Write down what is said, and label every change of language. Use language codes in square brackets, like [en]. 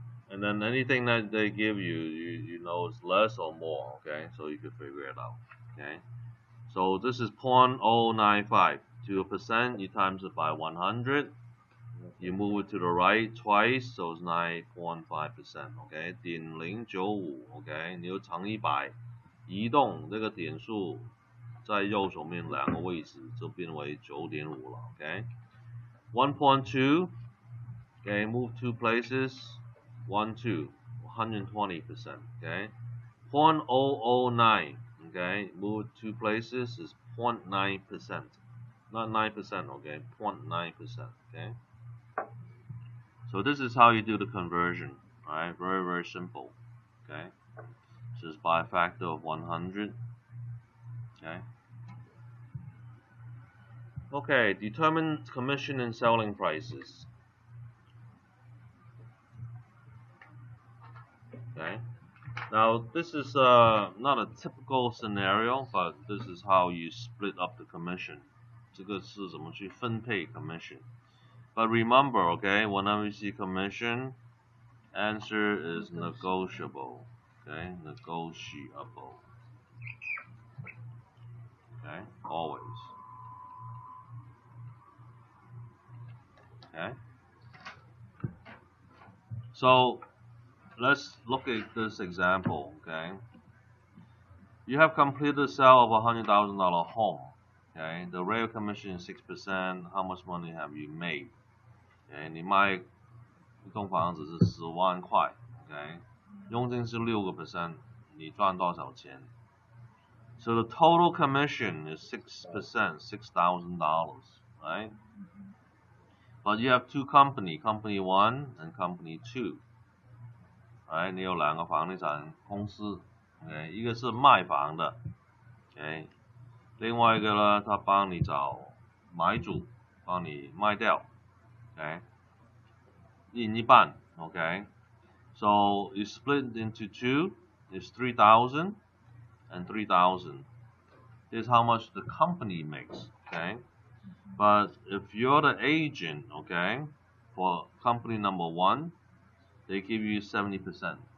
[en] And then anything that they give you, you know is less or more, okay? So you can figure it out, okay? So this is 0.095. To a percent, you times it by 100. You move it to the right twice, so it's 9.5%, okay? 0.095 ，OK？ [zh] 你就乘100，移动这个点数在右手面2个位置，就变为 9.5 了，OK？1.2， okay? [en] Move 2 places, 1, 2, 120%, okay? 0.009, okay? Move 2 places is 0.9%, not 9%, okay? 0.9%, okay? So this is how you do the conversion, right? Very, very simple, okay? Just by a factor of 100, okay? Okay, determine commission and selling prices, okay? Now this is not a typical scenario, but this is how you split up the commission. [zh] 这个是怎么去分配 commission. [en] But remember, okay, whenever you see commission, answer is negotiable, okay? Negotiable, okay? Always, okay? So let's look at this example, okay? You have completed the sale of $100,000 home, okay? The rate of commission is 6%. How much money have you made? [zh] Okay, 你卖一栋房子是10万块 ，OK， 佣金是6%，你赚多少钱 ？ [en] So the total commission is 6%, $6,000, right? But you have two company, company 1 and company 2, right? [zh] 你有2个房地产公司 ，OK， 一个是卖房的 ，OK， 另外一个呢，他帮你找买主，帮你卖掉 ，OK。一半 ，okay? [en] So you split into two, it's 3,000 and 3,000. Here's how much the company makes, okay? But if you're the agent, okay, for company number 1, they give you 70%.